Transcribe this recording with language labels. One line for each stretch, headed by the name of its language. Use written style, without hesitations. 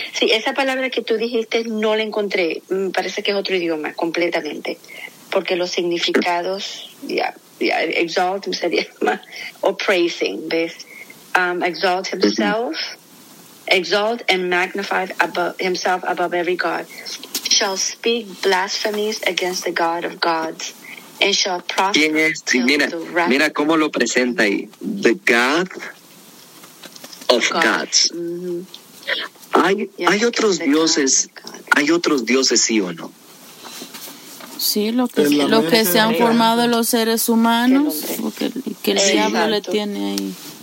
Spanish: Sí, esa palabra que tú dijiste no la encontré. Me parece que es otro idioma, completamente. Porque los significados, exalt sería más, o praising, ¿ves?
English: Exalt himself, exalt and magnify above, himself above every god. Shall speak blasphemies against the god of gods, and shall prosper.
Spanish: ¿Quién es? Sí, mira cómo lo presenta ahí.
English: The god of gods.
Spanish: Hay otros dioses, hay otros dioses, sí o no. Sí, lo que se han formado los seres humanos, que el diablo le tiene ahí.